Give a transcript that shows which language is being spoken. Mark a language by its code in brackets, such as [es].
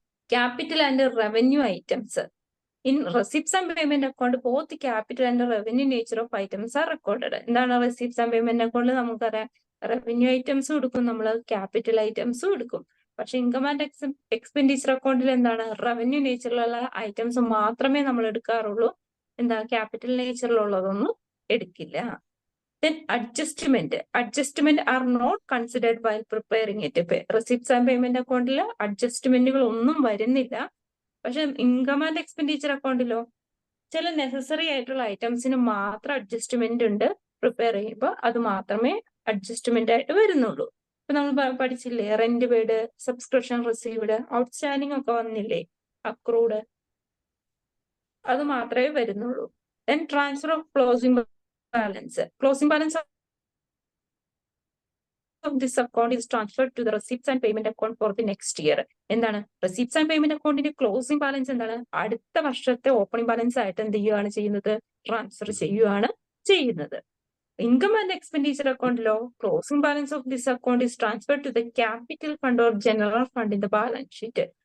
[en] Capital and revenue items in receipts and payment account both capital and revenue nature of items are recorded. [ml] എന്താണ് receipts and payment അക്കൗണ്ടിൽ നമുക്കറിയാം revenue ഐറ്റംസും എടുക്കും, നമ്മൾ capital ഐറ്റംസും എടുക്കും. പക്ഷെ ഇൻകം ആൻഡ് എക്സ്പെൻഡിച്ചർ അക്കൗണ്ടിൽ എന്താണ് റവന്യൂ നേച്ചറിലുള്ള ഐറ്റംസ് മാത്രമേ നമ്മൾ എടുക്കാറുള്ളൂ. എന്താ ക്യാപിറ്റൽ നേച്ചറിലുള്ളതൊന്നും എടുക്കില്ല. [en] Then adjustment are not considered while preparing it. [ml] Receipts and payment അക്കൗണ്ടിൽ അഡ്ജസ്റ്റ്മെന്റുകൾ ഒന്നും വരുന്നില്ല. പക്ഷെ ഇൻകം ആൻഡ് എക്സ്പെൻഡിച്ചർ അക്കൗണ്ടിലോ ചില നെസസറി ആയിട്ടുള്ള ഐറ്റംസിന് മാത്രം അഡ്ജസ്റ്റ്മെന്റ് ഉണ്ട്. പ്രിപ്പയർ ചെയ്യുമ്പോൾ അത് മാത്രമേ അഡ്ജസ്റ്റ്മെന്റ് ആയിട്ട് വരുന്നുള്ളൂ. ഇപ്പൊ നമ്മൾ പഠിച്ചില്ലേ rent paid, subscription received, outstanding ഒക്കെ വന്നില്ലേ, അക്രൂഡ്, അത് മാത്രമേ വരുന്നുള്ളൂ. [en] Then transfer of closing balance of this account is transferred to the receipts and payment account for the next year. [ml] എന്താണ് റെസിപ്റ്റ്സ് ആൻഡ് പേയ്മെന്റ് അക്കൗണ്ടിന്റെ ക്ലോസിംഗ് ബാലൻസ് എന്താണ് അടുത്ത വർഷത്തെ ഓപ്പണിംഗ് ബാലൻസ് ആയിട്ട് എന്ത് ചെയ്യുകയാണ് ചെയ്യുന്നത്? ട്രാൻസ്ഫർ ചെയ്യുകയാണ് ചെയ്യുന്നത്. Income and expenditure അക്കൗണ്ടിലോ [en] Closing balance of this account is transferred to the capital fund or general fund in the balance sheet.